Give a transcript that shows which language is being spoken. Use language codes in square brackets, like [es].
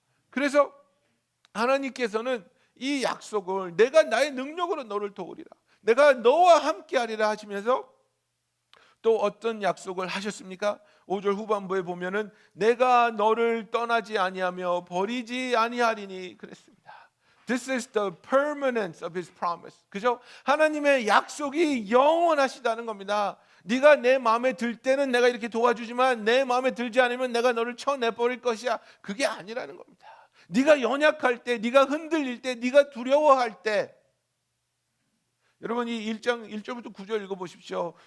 [ko] 그래서 하나님께서는 이 약속을 내가 나의 능력으로 너를 도우리라, 내가 너와 함께 하리라 하시면서 또 어떤 약속을 하셨습니까? 5절 후반부에 보면은 내가 너를 떠나지 아니하며 버리지 아니하리니 그랬습니다. [en] This is the permanence of his promise. [ko] 그죠? 하나님의 약속이 영원하시다는 겁니다. 네가 내 마음에 들 때는 내가 이렇게 도와주지만 내 마음에 들지 않으면 내가 너를 쳐내버릴 것이야. 그게 아니라는 겁니다. 네가 연약할 때, 네가 흔들릴 때, 네가 두려워할 때, 여러분 이 1장 1절부터 9절 읽어보십시오.